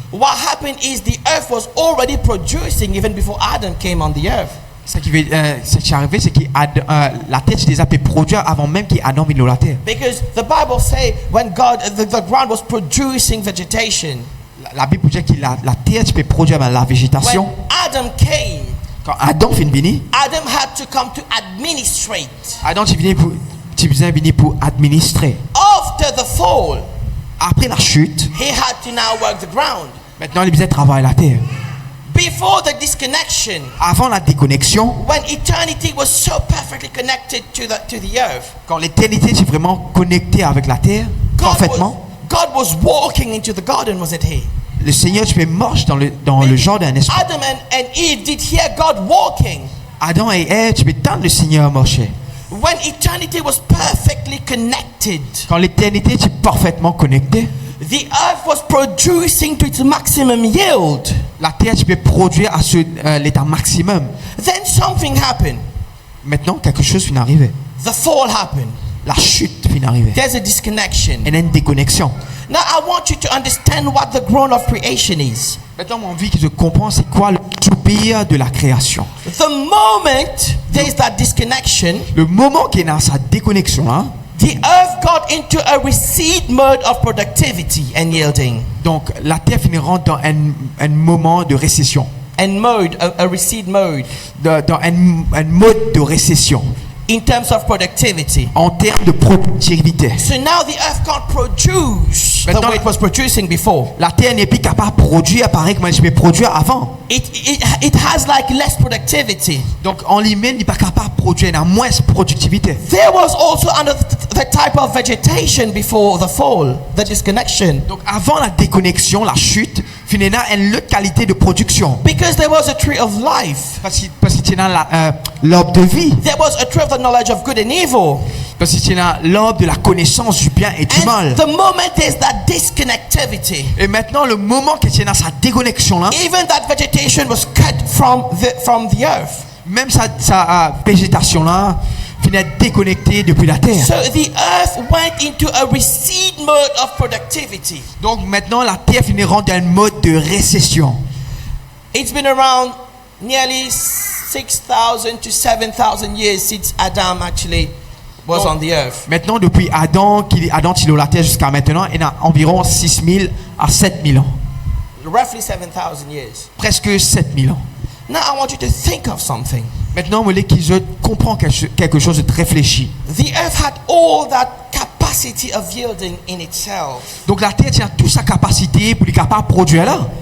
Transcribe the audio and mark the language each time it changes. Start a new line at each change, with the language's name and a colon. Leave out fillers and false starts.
English: What happened is the earth was already producing even before Adam came on the earth.
French: Ce qui est arrivé, c'est que la terre s'est déjà pu produire avant même qu'Adam vienne la terre.
English: Because the Bible says when the ground was producing vegetation.
French: La Bible dit que la terre peut produire la végétation.
English: When Adam came,
French: quand Adam finit venir,
English: Adam had to come to administrate.
French: Adam tu viens pour administrer.
English: After the fall,
French: après la chute,
English: he had to now work the ground.
French: Maintenant il besoin travailler la terre.
English: Before the disconnection,
French: avant la déconnexion,
English: when eternity was so perfectly connected to the earth,
French: quand l'éternité est vraiment connectée avec la terre, parfaitement,
English: God was walking into the garden, wasn't he?
French: Le Seigneur tu marche dans le jardin, n'est-ce pas?
English: Adam and Eve did hear God walking.
French: Adam et Ève, tu peux entendre le Seigneur marcher.
English: When eternity was perfectly connected,
French: quand l'éternité est parfaitement connectée,
English: the earth was producing to its maximum yield.
French: La terre tu peux produire à l'état maximum.
English: Then something happened.
French: Maintenant quelque chose vient d'arriver.
English: The fall happened.
French: La chute vient d'arriver.
English: There's a disconnection.
French: Il y a une déconnexion.
English: Now I want you to understand what the groan of creation is.
French: Maintenant, mon envie que je comprends c'est quoi le soupir de la création.
English: The moment there is that disconnection,
French: le moment qu'il y a sa déconnexion là,
English: the earth got into a recede mode of productivity and yielding.
French: Donc la terre finira dans un moment de récession.
English: A recede mode.
French: Dans un mode de récession.
English: In terms of productivity.
French: En termes de productivité.
English: So now the earth can't produce the way it was producing before.
French: La terre n'est plus capable de produire pareil comme elle pouvait produire avant.
English: It has like less productivity.
French: Donc en lui-même, il n'est pas capable de produire, il a moins de productivité.
English: There was also the type of vegetation before the fall, the disconnection.
French: Donc avant la déconnexion, la chute, finalement, une autre qualité de production.
English: Because there was a tree of life.
French: Parce qu'il y a l'arbre de vie.
English: There was a tree of the knowledge of good and evil.
French: Parce qu'il y a l'arbre de la connaissance du bien et du mal.
English: The moment there's that disconnectivity.
French: Et maintenant, le moment qu'il y a sa déconnexion là.
English: Even that vegetation was cut from the earth.
French: Même sa végétation là finit déconnectée depuis la terre.
English: So the earth went into a recede mode of productivity.
French: Donc maintenant la terre finit dans un mode de récession.
English: It's been around nearly 6,000 to 7,000 years since Adam actually was on the earth.
French: Maintenant depuis Adam il est sur la terre jusqu'à maintenant, il y a environ 6,000 à 7,000 ans.
English: Roughly 7,000 years.
French: Presque 7,000 ans.
English: Now I want you to think of something.
French: Maintenant, vous voulez qu'ils comprennent quelque chose de réfléchi.
English: The earth had all that capacity of yielding in itself.
French: Donc la terre tient toute sa capacité pour être capable de produire là.